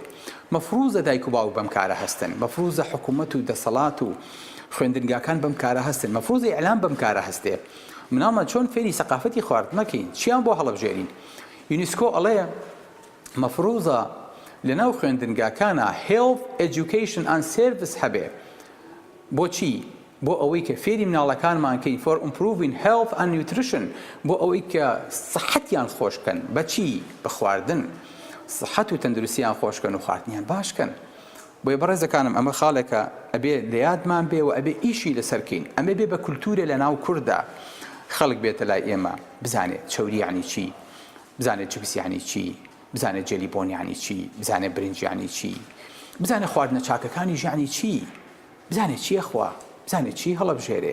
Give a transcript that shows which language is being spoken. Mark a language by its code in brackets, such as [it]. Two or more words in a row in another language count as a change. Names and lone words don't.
[ckb] مەفروزە دایک و باوک بەم کارە هەستن، مەفروزە حکوومەت و دەسەڵات و خوێندنگاکان بەم کارە هەستن، مەفروزە ئیعلام بەم کارە هەستێ. مناڵمان چۆن فێری سەقافەتی خواردنەکەین، چیان بۆ هەڵەبژێرین. یونسکۆ ئەڵێ مەفروزە لەناو خوێندنگاکانە [en] health education and service [ckb] هەبێ. بۆچی؟ بۆ ئەوەی کە فێری مناڵەکانمان کەین [en] for improving health and nutrition، [ckb] بۆ ئەوەی کە سەحەتیان خۆشکەن. بەچی؟ بە خواردن. سەحەت و تەندروستیان خۆشکەن و خواردنیان باشکەن. بۆیە بەڕێزەکانم، ئەمە خاڵێکە ئەبێ لە یادمان بێ و ئەبێ ئیشی لەسەرکەین. ئەمە بێ بە کولتورە لە ناو کووردا خەڵک بێتە لای ئێمە بزانێت چەوری یعنی چی، بزانێت چپس یعنی چی، بزانێت جەلیبۆن یعنی چی، بزانێت برنج یعنی چی، بزانێت خواردنە چاکەکانی یعنی چی، بزانێت چیە خوا، بزانێت چی هەڵەبژێرێ.